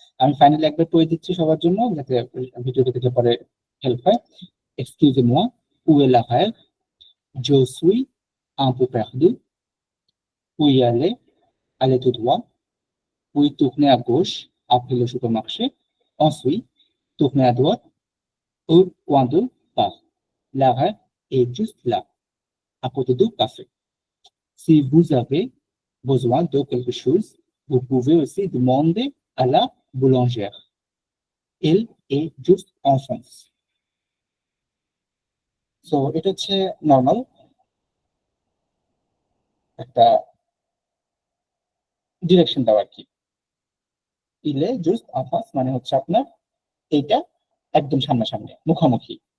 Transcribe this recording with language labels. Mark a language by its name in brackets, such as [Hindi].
[Bangla] আমি ফাইনালি একবার পড়ে দিচ্ছি সবার জন্য যাতে ভিডিওটা দেখলে পরে হেল্প হয়। [French] Excusez-moi, où est l'arrêt? Je suis un peu perdu. Où y aller? Allez tout droit. Puis tournez à gauche après le supermarché. Ensuite, tournez à droite au coin de bar. L'arrêt est juste là, à côté du café. Si vous avez besoin de quelque chose, vous pouvez aussi demander à la boulangère. Elle est juste en face. [Bangla] So এটা হচ্ছে normal একটা direction দেওয়া আর কি। [French] ইলে জাস্ট en face [Bangla] মানে হচ্ছে আপনার এইটা একদম সামনাসামনি, মুখোমুখি।